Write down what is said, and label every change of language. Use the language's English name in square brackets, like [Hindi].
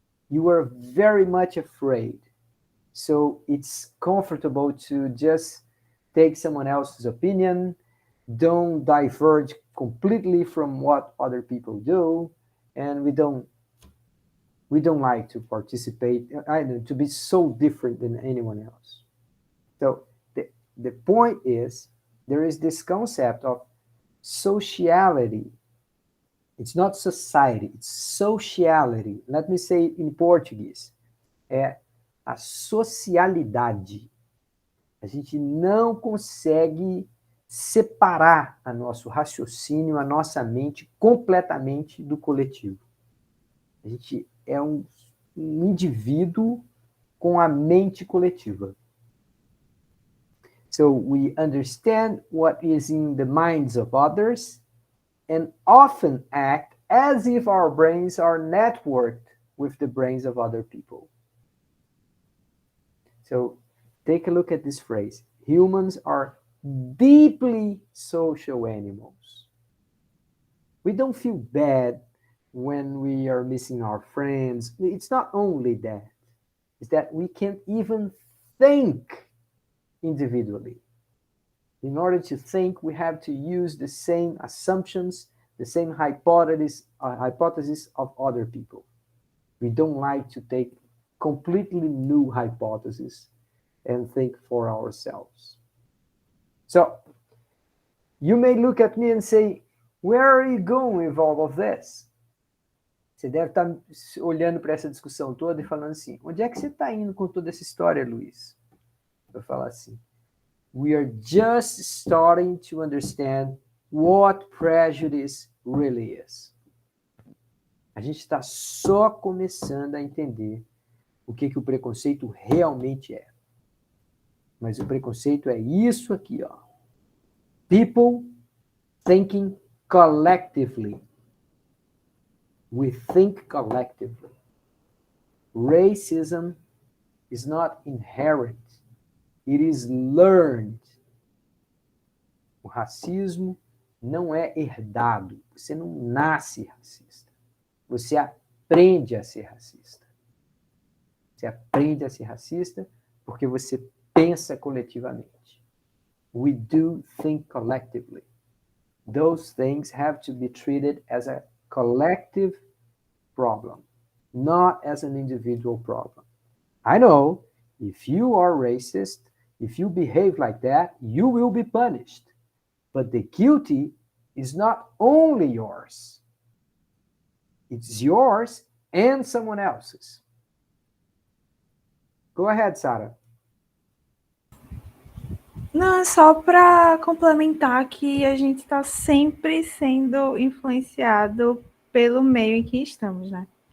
[English] You are very much afraid. So it's comfortable to just take someone else's opinion, don't diverge completely from what other people do, and we don't like to participate, to be so different than anyone else. So the point is, there is this concept of sociality. It's not society, it's sociality. Let me say it in Portuguese. [Portuguese] É a socialidade. A gente não consegue separar a nosso raciocínio, a nossa mente completamente do coletivo. A gente é um indivíduo com a mente coletiva. [English] So we understand what is in the minds of others and often act as if our brains are networked with the brains of other people. So take a look at this phrase. Humans are deeply social animals. We don't feel bad when we are missing our friends. It's not only that. It's that we can't even think individually. In order to think, we have to use the same assumptions, the same hypotheses of other people. We don't like to take completely new hypotheses and think for ourselves. So, you may look at me and say, where are you going with all of this? [Portuguese] Você deve estar olhando para essa discussão toda e falando assim, onde é que você está indo com toda essa história, Luiz? Eu falo assim, [English] we are just starting to understand what prejudice really is. [Portuguese] A gente está só começando a entender o que o preconceito realmente é. Mas o preconceito é isso aqui, ó. [English] People thinking collectively. We think collectively. Racism is not inherent. It is learned. [Portuguese] O racismo não é herdado. Você não nasce racista. Você aprende a ser racista. Você aprende a ser racista porque você pensa coletivamente. [English] We do think collectively. Those things have to be treated as a collective problem, not as an individual problem. I know if you are racist, if you behave like that, you will be punished. But the guilty is not only yours. It's yours and someone else's. Go ahead, Sarah. [Portuguese] Não, só para complementar que a gente está sempre sendo influenciado pelo meio em que estamos, né?